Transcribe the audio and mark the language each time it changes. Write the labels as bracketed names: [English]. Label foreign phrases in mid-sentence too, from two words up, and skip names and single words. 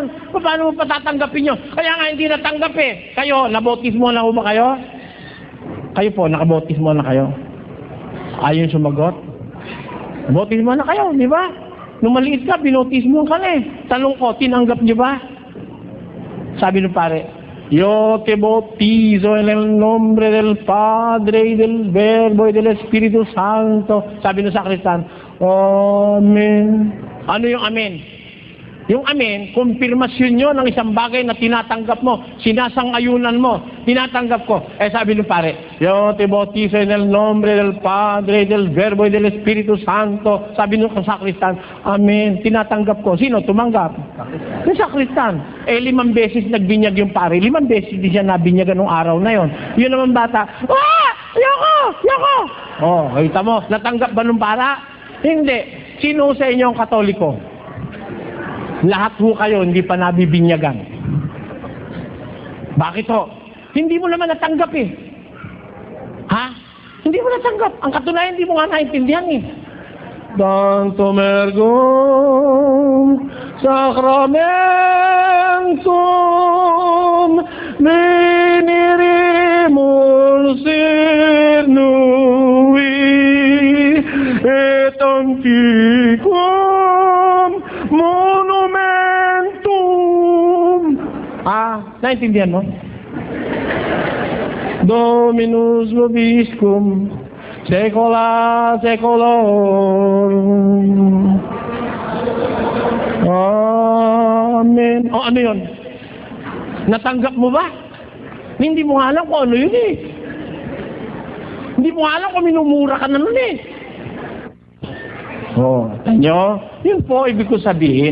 [Filipino] Paano mo patatanggapin yun? Kaya nga hindi natanggap eh. Kayo, nabautismo na ba kayo? Kayo po, nakabautismo na kayo? Ayaw sumagot? Bautismo na kayo, di ba? Nung maliit ka, binautismo ka na eh. Tanong ko, tinanggap niyo ba? Sabi ng pare, [Spanish] Yo te bautizo en el nombre del Padre y del Verbo y del Espíritu Santo. [Filipino] Sabi ng sakristan, Amen. Ano yung amen? Yung amen, kumpirmasyon nyo ng isang bagay na tinatanggap mo, sinasang-ayunan mo, tinatanggap ko. Sabi ng pare, [Spanish] Yo te bautizo en el nombre del Padre, del Verbo y del Espíritu Santo. [Filipino] Sabi ng sakristan, Amen. Tinatanggap ko. Sino? Tumanggap. Yung sakristan. 5 beses nagbinyag yung pare. 5 beses di siya nabinyagan nung araw na yon. Yun naman bata, Yoko! Yoko! Kita mo, natanggap ba nung para? Hindi. Sino sa inyo ang Katoliko? Lahat ho kayo hindi pa nabibinyagan. Bakit ho? Hindi mo naman natanggap eh. Ha? Hindi mo natanggap. Ang katunayan, hindi mo nga naintindihan eh. [Latin] Tantum ergum sacramentum venerimul antiquum monumentum. [Filipino] Naintindihan mo? [Latin] Dominus vobiscum secula secolorum. [Filipino] Amen. Ano yun? Natanggap mo ba? Hindi mo alam kung ano yun eh. Hindi mo alam kung minumura ka na nun eh. Tanyo, yun po ibig ko sabihin.